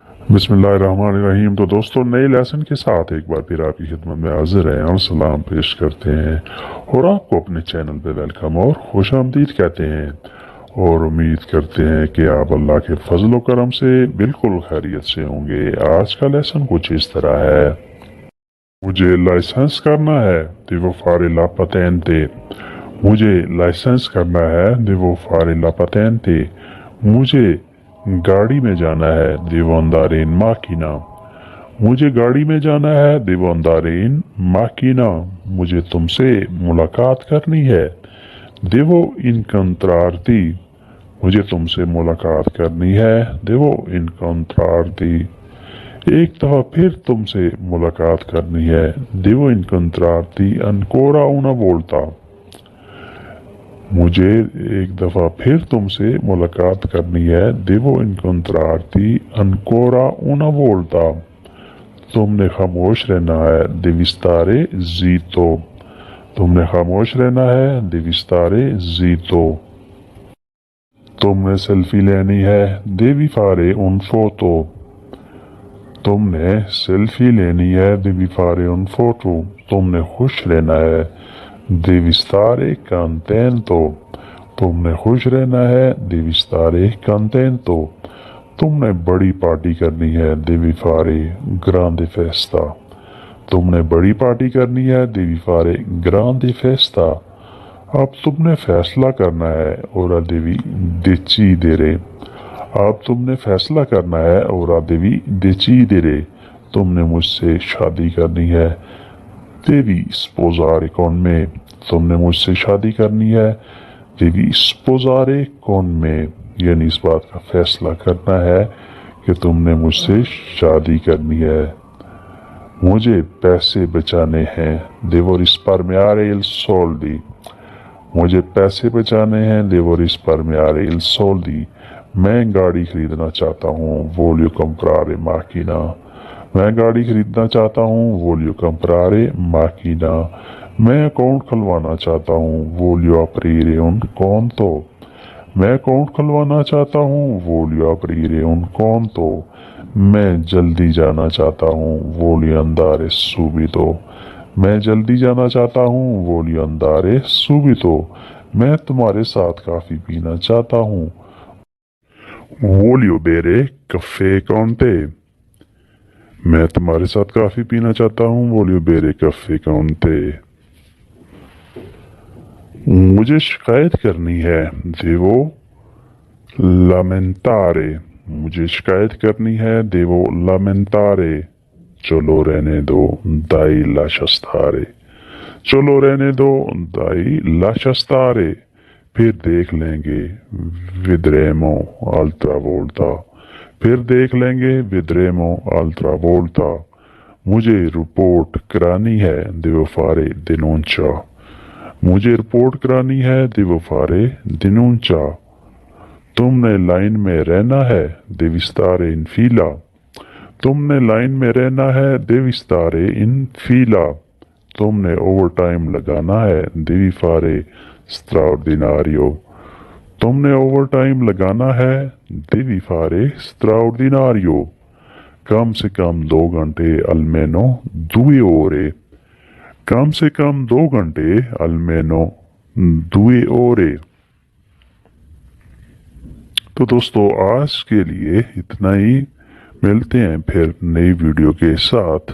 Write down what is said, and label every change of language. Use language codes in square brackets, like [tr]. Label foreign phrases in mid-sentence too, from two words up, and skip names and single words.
[ur] بسم اللہ الرحمن الرحیم۔ تو دوستوں، نئے لیسن کے ساتھ ایک بار پھر آپ کی خدمت میں حاضر ہیں اور سلام پیش کرتے ہیں اور آپ کو اپنے چینل پہ ویلکم اور خوش آمدید کہتے ہیں اور امید کرتے ہیں کہ آپ اللہ کے فضل کرم سے بالکل خیریت سے ہوں گے. آج کا لیسن کچھ اس طرح ہے۔ مجھے لائسنس کرنا ہے [it] devo fare la patente। [ur] مجھے لائسنس کرنا ہے [it] devo fare la patente। [ur] مجھے گاڑی میں جانا ہے [it] devo andare in macchina। [ur] مجھے گاڑی میں جانا ہے [it] devo andare in macchina। [ur] مجھے تم سے ملاقات کرنی ہے [it] devo incontrarti। [ur] مجھے تم سے ملاقات کرنی ہے [it] devo incontrarti। [ur] ایک دفعہ پھر تم سے ملاقات کرنی ہے [it] devo incontrarti ancora una volta। [ur] مجھے ایک دفعہ پھر تم سے ملاقات کرنی ہے [it] devo incontrarti ancora una volta। [ur] تم نے خاموش رہنا ہے [it] devi stare zitto। [ur] تم نے خاموش رہنا ہے [it] devi stare zitto। [ur] تم نے سیلفی لینی ہے [it] devi fare un foto। [ur] تم نے سیلفی لینی ہے [it] devi fare un foto। [ur] تم نے خوش رہنا ہے [it] devi stare contento। [ur] تم نے خوش رہنا ہے [it] devi stare contento। [ur] تم نے بڑی پارٹی کرنی ہے [it] devi fare grande festa। [ur] تم نے بڑی پارٹی کرنی ہے [it] devi fare grande festa। [ur] اب تم نے فیصلہ کرنا ہے [it] ora devi decidere। [ur] اب تم نے فیصلہ کرنا ہے [it] ora devi decidere। [ur] تم نے مجھ سے شادی کرنی ہے [it] devi sposare con me। [ur] تم نے مجھ سے شادی کرنی ہے [it] devi sposare con me। [ur] یعنی اس بات کا فیصلہ کرنا ہے کہ تم نے مجھ سے شادی کرنی ہے. مجھے پیسے بچانے ہیں [it] devo risparmiare il soldi। [ur] مجھے پیسے بچانے ہیں [it] devo risparmiare il soldi। [ur] میں گاڑی خریدنا چاہتا ہوں [it] voglio comprare macchina। [ur] میں گاڑی خریدنا چاہتا ہوں [it] voglio comprare macchina। [ur] میں اکاؤنٹ کھلوانا چاہتا ہوں [it] voglio aprire un conto। [ur] میں اکاؤنٹ کھلوانا چاہتا ہوں [it] voglio aprire un conto। [ur] میں جلدی جانا چاہتا ہوں [it] voglio andare subito। [ur] میں جلدی جانا چاہتا ہوں [it] voglio andare subito। [ur] میں تمہارے ساتھ کافی پینا چاہتا ہوں [it] voglio bere caffè con te। [ur] میں تمہارے ساتھ کافی پینا چاہتا ہوں [it] voglio bere caffè con te। [ur] مجھے شکایت کرنی ہے [it] devo lamentare। [ur] مجھے شکایت کرنی ہے [it] devo lamentare। [ur] چلو رہنے دو [it] dai lascia stare। [ur] چلو رہنے دو [it] dai lascia stare। [ur] پھر دیکھ لیں گے [it] vedremo altra volta। [ur] پھر دیکھ لیں گے [it] vedremo altra volta। [ur] مجھے رپورٹ کرانی ہے [it] devo fare denuncia। [ur] مجھے رپورٹ کرانی ہے [it] devo fare denuncia। [ur] تم نے لائن میں رہنا ہے [it] devi stare in fila। [ur] تم نے لائن میں رہنا ہے [it] devi stare in fila। [ur] تم نے [en] over time [ur] لگانا ہے [it] devi fare straordinario। [ur] تم نے [en] over time [ur] لگانا ہے [it] devi fare straordinario। [ur] کم سے کم 2 گھنٹے [it] almeno 2 ore। [ur] کم سے کم 2 گھنٹے [it] almeno 2 ore। [ur] تو دوستوں، آج کے لیے اتنا ہی. ملتے ہیں پھر نئی ویڈیو کے ساتھ.